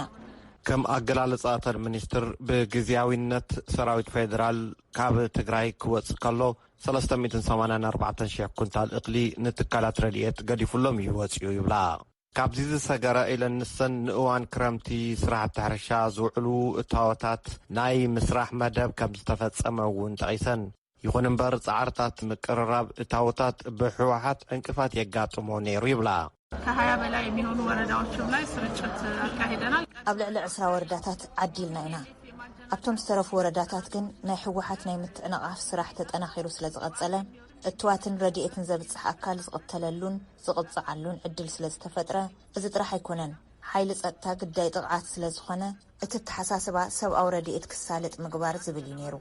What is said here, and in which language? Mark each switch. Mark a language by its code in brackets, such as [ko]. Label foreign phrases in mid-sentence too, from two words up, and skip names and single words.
[ti] ከም ኣገላለጻተን ሚኒስትር ብግዚያዊነት ሰራዊት ፌደራል ካብ ትግራይ ክወጽእ ከሎ 384,000 ኩንታል እኽሊ ንትካላት ረድኤት ገዲፉሎም ይወጽኡ ይብላ ካብዚ ዝሰገረ ኢለን ንሰን ንእዋን ክረምቲ ስራሕቲ ሕርሻ ዝውዕሉ እታወታት ናይ ምስራሕ መደብ ከም ዝተፈጸመ እውን ጠቒሰን ይኹን እምበር ጻዕርታት ምቅርራብ እታወታት ብሕወሓት እንቅፋት የጋጥሞ ነይሩ ይብላ [am] ከ20 በላይ የሚሆኑ ወረዳዎችም ላይ ስርጭት አካሂደናል [ti] ኣብ ልዕሊ 20 ወረዳታት ዓዲልና ኢና ኣብቶም ዝተረፉ ወረዳታት ግን ናይ ሕወሓት ናይ ምትዕንቓፍ ስራሕ ተጠናኺሩ ስለ ዝቐጸለ እትዋትን ረድኤትን ዘብጽሕ ኣካል ዝቕተለሉን ዝቕጽዓሉን ዕድል ስለ ዝተፈጥረ እዚ ጥራሕ ኣይኮነን ሓይሊ ጸጥታ ግዳይ ጥቕዓት ስለ ዝኾነ እቲ ተሓሳስባ ሰብኣዊ ረድኤት ክሳለጥ ምግባር ዝብል እዩ ነይሩ